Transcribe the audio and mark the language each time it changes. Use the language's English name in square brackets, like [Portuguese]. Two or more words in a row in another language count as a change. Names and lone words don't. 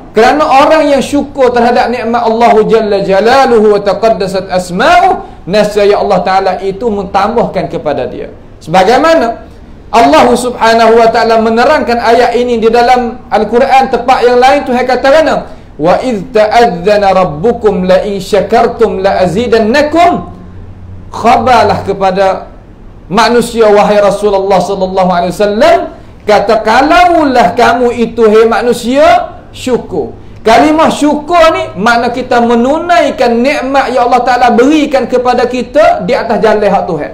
[Malay] Kerana orang yang syukur terhadap nikmat Allah [Arabic] جل جلاله و تقدست أسماؤه, [Malay] nescaya [Arabic] الله تعالى [Malay] itu mentambahkan kepada dia. Sebagaimana [Arabic] الله سبحانه و تعالى [Malay] menerangkan ayat ini di dalam Al-Quran, tempat yang lain Tuhan katakan, [Arabic] و إذ تأذن ربكم لئن شكرتم لأزيدنكم. [Malay] Khabarlah kepada manusia wahai [Arabic] رسول الله صلى الله عليه وسلم, [Malay] kata kalaulah kamu itu hai manusia syukur. Kalimah syukur ni makna kita menunaikan nikmat yang [Arabic] الله تعالى [Malay] berikan kepada kita di atas jalan hak Tuhan.